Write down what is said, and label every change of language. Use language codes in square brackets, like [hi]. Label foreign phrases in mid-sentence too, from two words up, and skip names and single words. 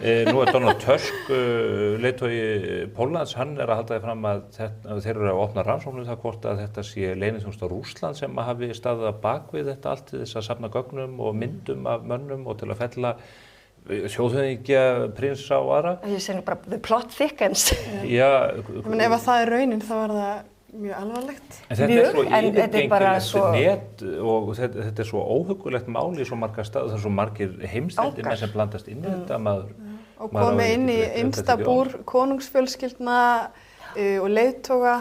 [is] Nú er Donald Tusk, leiðtogi Póllands, hann er að halda því fram að þeir eru að opna rannsókn það hvort að þetta sé leyniþjónusta Rússland sem hafi staðið að bak við þetta allt til þess að safna gögnum og myndum af mönnum og til að fella þjóðhöfðingja, prinsa og aðra. Ég segi bara, [en] the plot thickens. [is] Já. Men ef það er raunin þá er það mjög alvarlegt. En þetta er svo yfirgengilegt net og þetta er svo óhugulegt mál í svo margar staði, það er svo margir heimsteldir menn sem blandast inn í þetta maður. Og komið inn í innsta búr konungsfjölskyldna og leiðtoga.